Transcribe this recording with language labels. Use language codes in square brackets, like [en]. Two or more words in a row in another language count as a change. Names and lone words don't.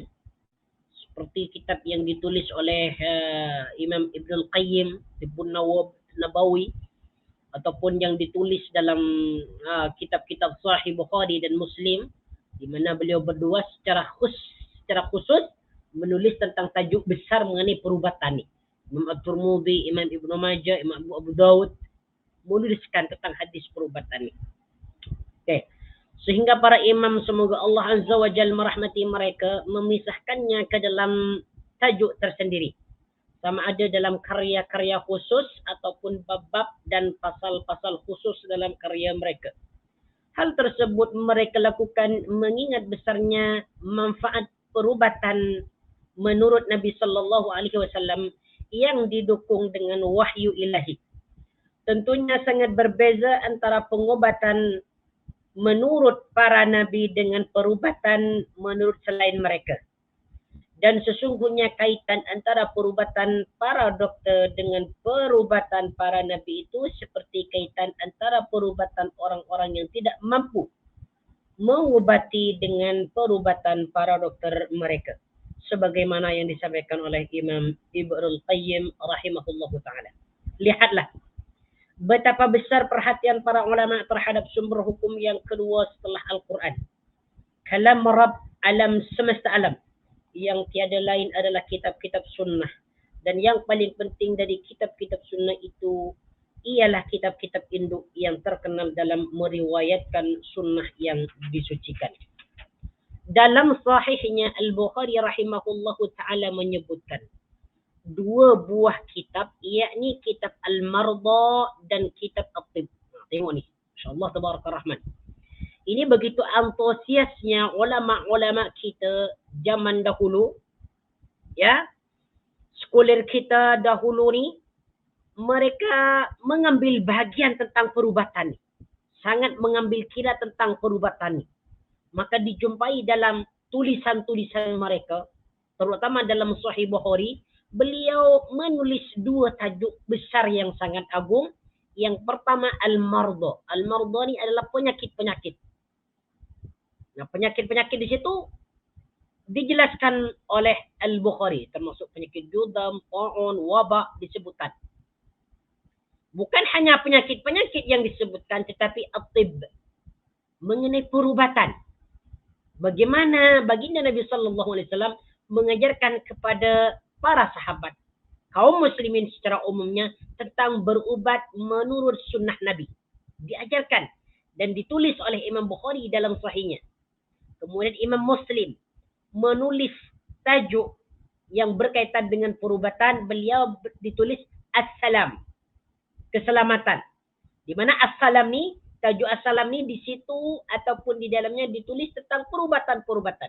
[ms] Seperti kitab yang ditulis oleh Imam Ibn Al-Qayyim, Ibn Nawawi, ataupun yang ditulis dalam kitab-kitab Sahih Bukhari dan Muslim, di mana beliau berdua secara khusus menulis tentang tajuk besar mengenai perubatan ini. Imam At-Tirmidzi, Imam Ibn Majah, Imam Abu Dawud menuliskan tentang hadis perubatan ini. Okay. Sehingga para imam, semoga Allah [ar] عز وجل [ms] merahmati mereka, memisahkannya ke dalam tajuk tersendiri. Sama ada dalam karya-karya khusus ataupun bab-bab dan pasal-pasal khusus dalam karya mereka. Hal tersebut mereka lakukan mengingat besarnya manfaat perubatan menurut Nabi [ar] صلى الله عليه وسلم [ms] yang didukung dengan wahyu ilahi. Tentunya sangat berbeza antara pengobatan menurut para nabi dengan perubatan menurut selain mereka. Dan sesungguhnya kaitan antara perubatan para doktor dengan perubatan para nabi itu seperti kaitan antara perubatan orang-orang yang tidak mampu mengobati dengan perubatan para doktor mereka. Sebagaimana yang disampaikan oleh Imam Ibn Al-Qayyim [ar] رحمه الله تعالى. [ms] Lihatlah betapa besar perhatian para ulama terhadap sumber hukum yang kedua setelah Al-Quran. Kalam Rabb alam semesta alam. Yang tiada lain adalah kitab-kitab sunnah. Dan yang paling penting dari kitab-kitab sunnah itu ialah kitab-kitab induk yang terkenal dalam meriwayatkan sunnah yang disucikan. Dalam sahihnya Al-Bukhari [ar] رحمه الله تعالى [ms] menyebutkan dua buah kitab, yakni kitab Al-Marda dan kitab At-Tib. Tengok ni, [ar] إن شاء الله تبارك الرحمن. [ms] Ini begitu antusiasnya ulama-ulama kita zaman dahulu, ya, scholar kita dahulu ni, mereka mengambil bahagian tentang perubatan ni. Sangat mengambil kira tentang perubatan ni. Maka dijumpai dalam tulisan-tulisan mereka, terutama dalam Sahih Bukhari, beliau menulis dua tajuk besar yang sangat agung. Yang pertama Al-Marda. Al-Marda ni adalah penyakit-penyakit. Nah, penyakit-penyakit di situ dijelaskan oleh Al-Bukhari, termasuk penyakit judam, ta'un, wabak disebutkan. Bukan hanya penyakit-penyakit yang disebutkan, tetapi at-tib, mengenai perubatan. Bagaimana baginda Nabi [ar] صلى الله عليه وسلم [ms] mengajarkan kepada para sahabat, kaum muslimin secara umumnya, tentang berubat menurut sunnah Nabi. Diajarkan dan ditulis oleh Imam Bukhari dalam sahihnya. Kemudian Imam Muslim menulis tajuk yang berkaitan dengan perubatan, beliau ditulis As-Salam, keselamatan. Di mana As-Salam ni, tajuk As-Salam ni di situ ataupun di dalamnya ditulis tentang perubatan-perubatan.